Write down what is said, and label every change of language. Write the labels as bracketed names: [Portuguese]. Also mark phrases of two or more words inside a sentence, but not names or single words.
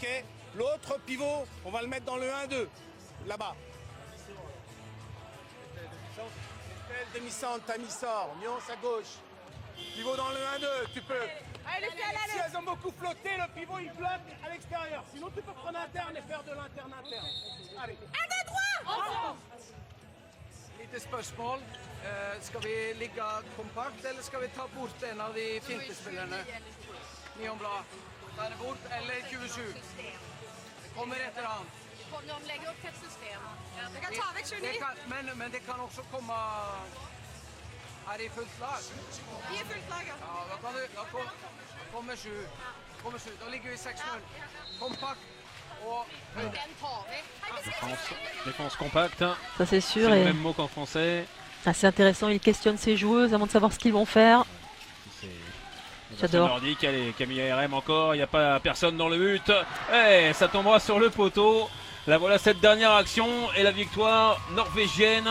[French] L'autre pivot, on va le mettre dans le 1-2, là-bas. Estelle, demi-centre, Tammy sort. Nuance à gauche. Pivot dans le 1-2, tu peux. Si elles ont beaucoup flotté, le pivot il flotte à l'extérieur. Sinon tu peux prendre interne et faire de l'interne-interne. Allez. 1, 2, 3! [Norwegian] Lite spørsmål. Skal vi ligge kompakt, eller skal vi ta bort en av de fintespillerne? Nionblad. Ta det bort, eller 27? Det kommer et eller annet. [Swedish] De lägger upp ett system. [Norwegian] Det kan ta vekk 29. Men det kan også komme... Er i fullt lag? [Swedish] Vi är fullt lag. [Norwegian] Ja, da kommer 7. Da ligger vi 6-0. Kompakt og høyde. Den tar vi. [French] Défense compacte. Ça c'est C'est sûr. le Et même mot qu'en français. assez intéressant. Il questionne ses joueuses avant de savoir ce qu'ils vont faire. J'adore. Nordique, allez, Camille ARM encore, il n'y a pas personne dans le but. Et ça tombera sur le poteau. Là voilà cette dernière action et la victoire norvégienne.